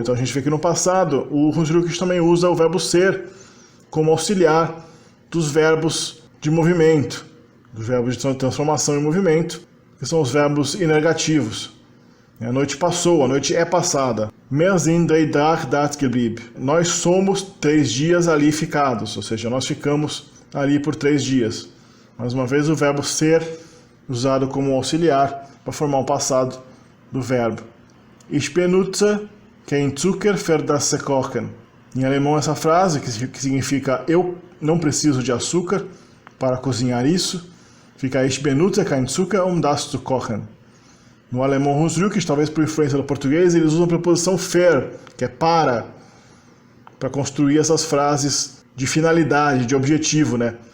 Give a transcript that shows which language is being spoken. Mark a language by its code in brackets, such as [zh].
[pt] Então a gente vê que no passado, o Hansrückisch também usa o verbo ser como auxiliar dos verbos de movimento, dos verbos de transformação em movimento, que são os verbos inergativos. A noite passou, a noite é passada. [de] Wir sind 3 Tage dort geblieben. [pt] Nós somos 3 dias ali ficados, ou seja, nós ficamos ali por 3 dias. Mais uma vez, o verbo ser usado como auxiliar para formar o passado do verbo. [de] Ich benutze kein Zucker für das Kochen. [pt] Em alemão, essa frase, que significa eu não preciso de açúcar para cozinhar isso, fica [de] Ich benutze kein Zucker, das zu kochen. [pt] No alemão Hansrückisch, talvez por influência do português, eles usam a preposição für, que é para construir essas frases de finalidade, de objetivo, né?